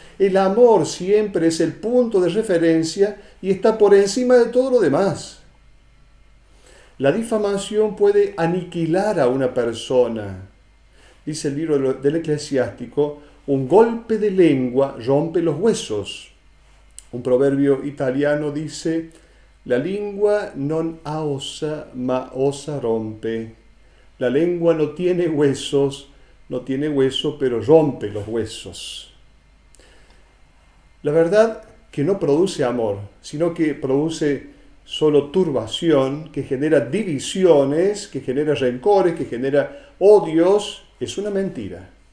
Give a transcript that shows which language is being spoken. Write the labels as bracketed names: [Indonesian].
[Spanish] El amor siempre es el punto de referencia y está por encima de todo lo demás. La difamación puede aniquilar a una persona. Dice el libro del Eclesiástico, un golpe de lengua rompe los huesos. Un proverbio italiano dice, [Italian] la lingua non ha ossa, ma ossa rompe. [Spanish] La lengua no tiene huesos, pero rompe los huesos. La verdad que no produce amor, sino que produce solo turbación, que genera divisiones, que genera rencores, que genera odios, es una mentira.